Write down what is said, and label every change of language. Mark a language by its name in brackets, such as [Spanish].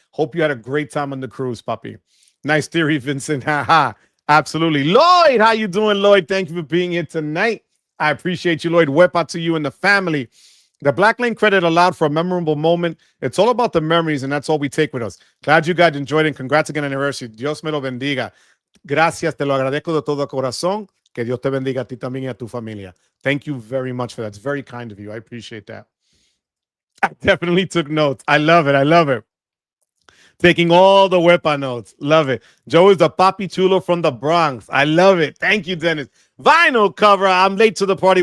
[English] Hope you had a great time on the cruise, papi. Nice theory, Vincent. Haha. Absolutely. Lloyd, how you doing, Lloyd? Thank you for being here tonight. I appreciate you, Lloyd. Wepa to you and the family. The Black Lane credit allowed for a memorable moment. It's all about the memories, and that's all we take with us. Glad you guys enjoyed it, and congrats again on the anniversary. [Spanish] Dios me lo bendiga. Gracias, te lo agradezco de todo corazón. Que Dios te bendiga a ti también y a tu familia. [English] Thank you very much for that. It's very kind of you. I appreciate that. I definitely took notes. I love it. I love it. Taking all the Wepa notes. Love it. Joe is the Papi Chulo from the Bronx. I love it. Thank you, Dennis. Vinyl cover. I'm late to the party.